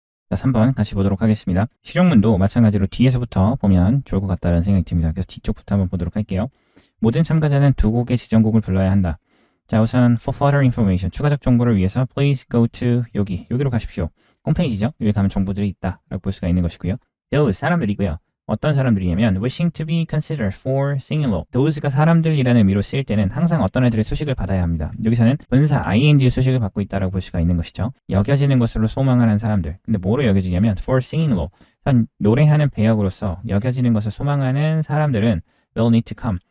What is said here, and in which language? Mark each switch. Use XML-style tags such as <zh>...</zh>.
<ko>자, 3번 같이 보도록 하겠습니다. 실용문도 마찬가지로 뒤에서부터 보면 좋을 것 같다는 생각이 듭니다. 그래서 뒤쪽부터 한번 보도록 할게요. 모든 참가자는 두 곡의 지정곡을 불러야 한다. 자, 우선</ko> <en>for further information,</en> <ko>추가적 정보를 위해서</ko> <en>please go to</en> <ko>여기로 가십시오. 홈페이지죠. 여기 가면 정보들이 있다라고 볼 수가 있는 것이고요. those 사람들이고요. 어떤 사람들이냐면</ko> <en>wishing to be considered for singing law.</en> <ko>those가 사람들이라는 의미로 쓰일 때는 항상 어떤 애들의 수식을 받아야 합니다. 여기서는 분사 ing 수식을 받고 있다라고 볼 수가 있는 것이죠. 여겨지는 것으로 소망하는 사람들. 근데 뭐로 여겨지냐면</ko> <en>for singing law.</en> <ko>노래하는 배역으로서 여겨지는 것을 소망하는 사람들은</ko> <en>will need to come.</en>